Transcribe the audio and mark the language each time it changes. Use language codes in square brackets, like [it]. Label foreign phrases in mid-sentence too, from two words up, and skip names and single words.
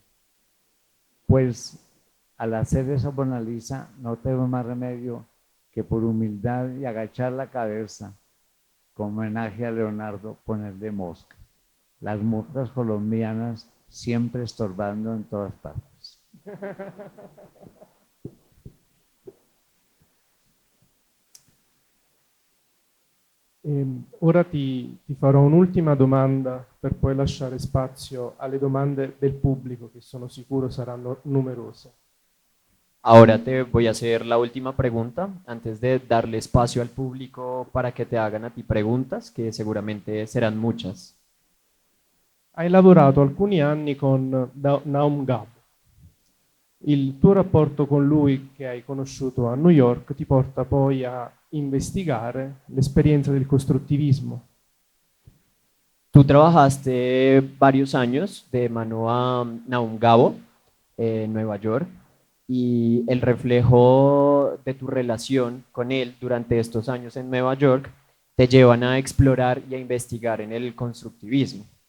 [es] Pues al hacer esa Mona Lisa no tengo más remedio que por humildad y agachar la cabeza, como homenaje a Leonardo, ponerle mosca. Las moscas colombianas siempre estorbando en todas partes. [it] Ora ti farò un'ultima domanda per poi lasciare spazio alle domande del pubblico, che sono sicuro saranno numerose. [es] Ahora te voy a hacer la última pregunta antes de darle espacio al público para que te hagan a ti preguntas, que seguramente serán muchas. [it] Hai lavorato alcuni anni con Naum Gabo. Il tuo rapporto con lui, che hai conosciuto a New York, ti porta poi a investigare l'esperienza del costruttivismo. [es] Tú trabajaste varios años de mano a Naum Gabo en Nueva York y el reflejo de tu relación con él durante estos años en Nueva York te llevan a explorar y a investigar en el constructivismo.